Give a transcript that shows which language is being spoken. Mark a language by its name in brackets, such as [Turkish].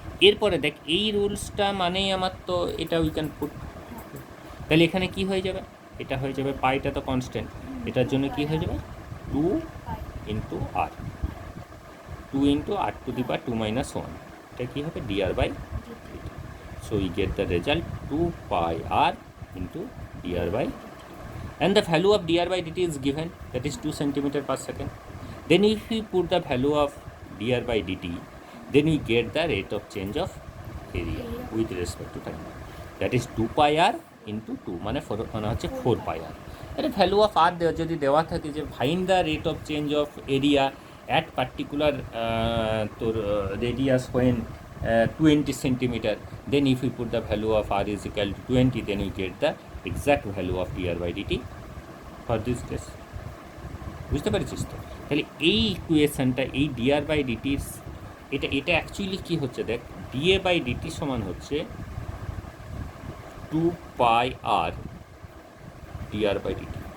[Bangla] এরপরে দেখ এই রুলসটা মানেই আমার তো এটা উই ক্যান পুট, তাহলে এখানে কি হয়ে যাবে, এটা হয়ে যাবে পাইটা তো কনস্ট্যান্ট, এটার জন্য কি হয়ে যাবে 2 into আর, 2 into আর to the power 2 minus 1, এটা কী হবে DR by DT. [English] So we get the result 2 pi r into dr by, and the value of dr by dt is given, that is 2 centimeter per second. Then if we put the value of dr by dt, then we get the rate of change of area with respect to time, that is 2 pi r into 2 [Bangla] মানে হচ্ছে [English] 4 pi r। এর value of r [Bangla] যদি দেওয়া থাকে যে [English] find the rate of change of area at particular তোর radius when 20 centimeter, then if we put the value of r is equal to 20, then we get the exact value of dr by dt for this case, [Bangla] বুঝতে পেরেছিস তো। তাহলে এই ইকুয়েশনটা, এই dr by dt এটা actually কী হচ্ছে দেখ, dA by dt সমান হচ্ছে 2 pi r dr by dt।